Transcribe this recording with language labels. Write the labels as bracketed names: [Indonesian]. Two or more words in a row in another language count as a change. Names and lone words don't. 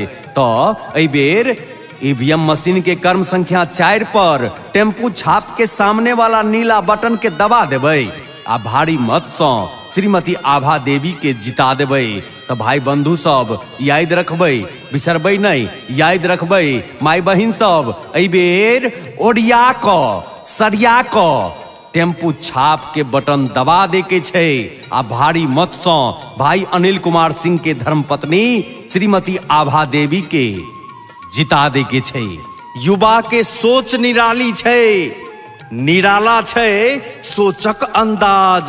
[Maithili] तो एहि बेर [English] EVM machine [Maithili] के कर्म संख्या 4 पर टेम्पू छाप के सामने वाला नीला बटन के दबा देबै आ भारी मत से श्रीमती आभा देवी के जिता देबै। तो भाई बंधु सब याद रखबै, बिसरबै नहीं, याद रखबै। माई बहिन सब एहि बेर ओढ़िया क सरिया क टेम्पू छाप के बटन दबा दे के छे आ भारी मत से भाई अनिल कुमार सिंह के धर्मपत्नी श्रीमती आभा देवी के जिता दे के छे। युवा के सोच निराली छे, निराला छे सोचक अंदाज।